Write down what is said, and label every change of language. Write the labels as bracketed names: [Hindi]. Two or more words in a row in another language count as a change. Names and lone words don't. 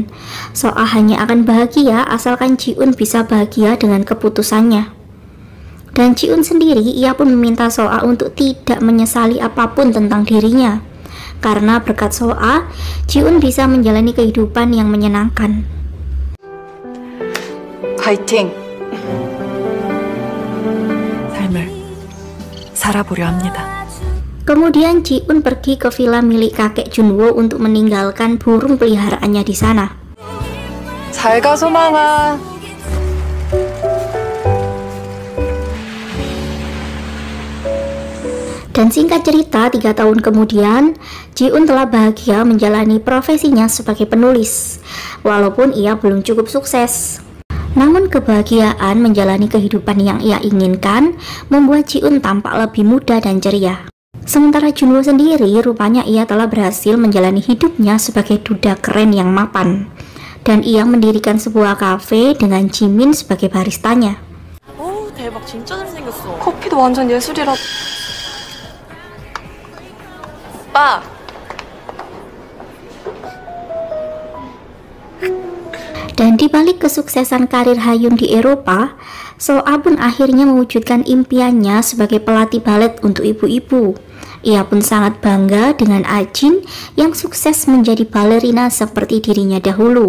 [Indonesian] Soa hanya akan bahagia asalkan Ji-un bisa bahagia dengan keputusannya. Dan Ji-un sendiri, ia pun meminta Soa untuk tidak menyesali apapun tentang dirinya. Karena berkat Soa, Ji-un bisa menjalani kehidupan yang menyenangkan. [Korean] 파이팅! 삶을 살아보려 합니다. [Indonesian] Kemudian Ji-un pergi ke villa milik kakek Junwo untuk meninggalkan burung peliharaannya di sana. [Korean] 잘 가, 소망아. [Indonesian] Dan singkat cerita, 3 tahun kemudian, Ji-un telah bahagia menjalani profesinya sebagai penulis, walaupun ia belum cukup sukses. Namun kebahagiaan menjalani kehidupan yang ia inginkan membuat Ji-un tampak lebih muda dan ceria. Sementara Junwo sendiri, rupanya ia telah berhasil menjalani hidupnya sebagai duda keren yang mapan. Dan ia mendirikan sebuah kafe dengan Jimin sebagai baristanya. [Korean] 오, 대박, 진짜 잘생겼어. 커피도 완전 예술이라. 오빠! [Indonesian] Dan di balik kesuksesan karir Hayun di Eropa, Soa pun akhirnya mewujudkan impiannya sebagai pelatih balet untuk ibu-ibu. Ia pun sangat bangga dengan Ajin yang sukses menjadi balerina seperti dirinya dahulu.